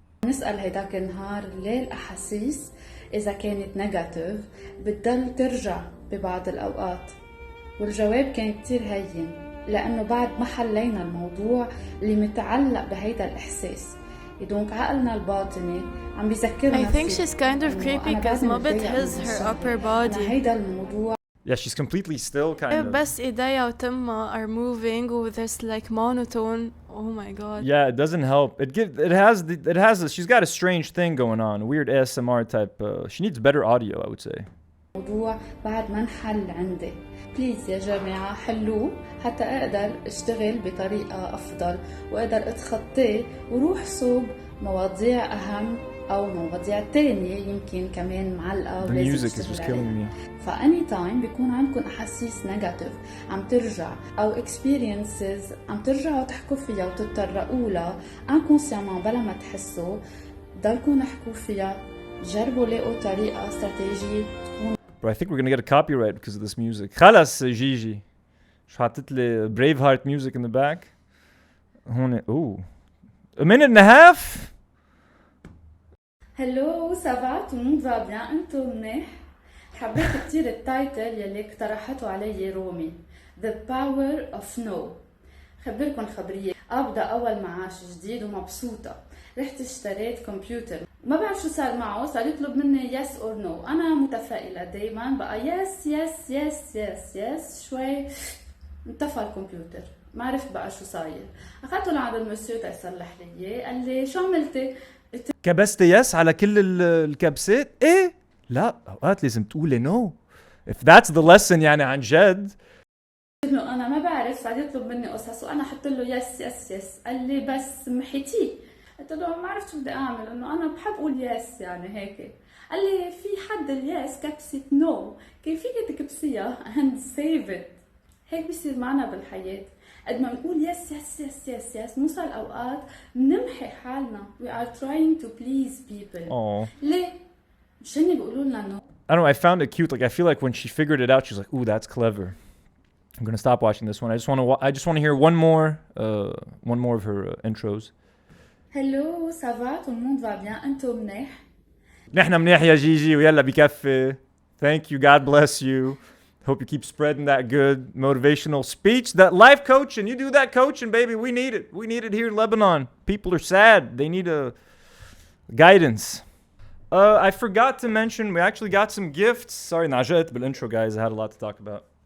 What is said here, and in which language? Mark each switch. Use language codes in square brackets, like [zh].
[ar] نسأل هيداك النهار ليه الأحاسيس إذا كانت نيجاتيف بتضل ترجع ببعض الأوقات. والجواب كان كتير هين لأنه بعد ما حلينا الموضوع اللي متعلق بهيدا الإحساس. دونك عقلنا الباطني عم بيذكرنا [en] I think she's kind of creepy because [ar] ما بتهز [en] her upper body. [ar] هيدا الموضوع. [en] Yeah, she's completely still kind of. [ar] بس إيديها وتمها [en] are moving with this like monotone. Oh my god. Yeah, it doesn't help. It has she's got a strange thing going on, a weird ASMR type. She needs better audio, I would say. [ar] موضوع بعد ما انحل عندي. بليز يا جماعة حلوه حتى أقدر أشتغل بطريقة أفضل وأقدر أتخطيه وروح صوب مواضيع أهم أو مواضيع تانية يمكن كمان معلقة ولازم تشتغل. فأني تايم بيكون عندكم أحاسيس نيجاتيف عم ترجع أو [en] experiences [ar] عم ترجعوا تحكوا فيها وتتطرقوا لها inconsciemment بلا ما تحسوا، ضلكم احكوا فيها، جربوا لاقوا طريقة استراتيجية تكون. [en] But I think we're gonna get a copyright because of this music. [ar] خلاص جيجي شو حطيت لي [en] Braveheart music in the back. [ar] هون [en] ooh a minute and a half. [ar] هلو [fr] سافا tout le monde va bien [ar] انتو منيح؟ حبيت كتير التايتل يلي اقترحته علي رومي The Power of No. خبركن خبرية أبدأ أول معاش جديد ومبسوطة. رحت اشتريت كمبيوتر ما بعرف شو صار معه، صار يطلب مني yes or no. أنا متفائلة دايما بقى yes yes yes yes yes شوي انطفى الكمبيوتر ما عرفت بقى شو صاير. أخذته لعند المسيو تيصلح لي قال لي شو عملتي؟ كبست يس على كل الكبسات. ايه لا اوقات لازم تقولي no. [en] If that's the lesson [ar] يعني عن جد. انه انا ما بعرف، صار يطلب مني قصص وانا حط له يس يس يس، قال لي بس محيتيه. قلت له ما عرفت شو بدي اعمل، انه انا بحب اقول يس يعني هيك. قال لي في حد اليس كبسة نو، كيف فيك تكبسيها [en] and save it. [ar] هيك بيصير معنا بالحياة، قد ما نقول يس يس يس يس يس نوصل اوقات بنمحي حالنا. [en] we are trying to please people. [ar] ليه؟ مش هني بيقولوا لنا نو. [en] I don't know, I found it cute. Like I feel like when she figured it out, she's like, "Ooh, that's clever." I'm gonna stop watching this one. I just want to hear one more of her intros. Hello, [fr] ça va? Tout le monde va bien? [ar] أنتو منيح؟ نحن منيح يا جيجي ويلا بكفي. [en] Thank you. God bless you. Hope you keep spreading that good motivational speech, that life coaching. You do that coaching, baby. We need it. We need it here in Lebanon. People are sad. They need a guidance. I forgot to mention, we actually got some gifts. Sorry, Najat, but intro, guys. I had a lot to talk about.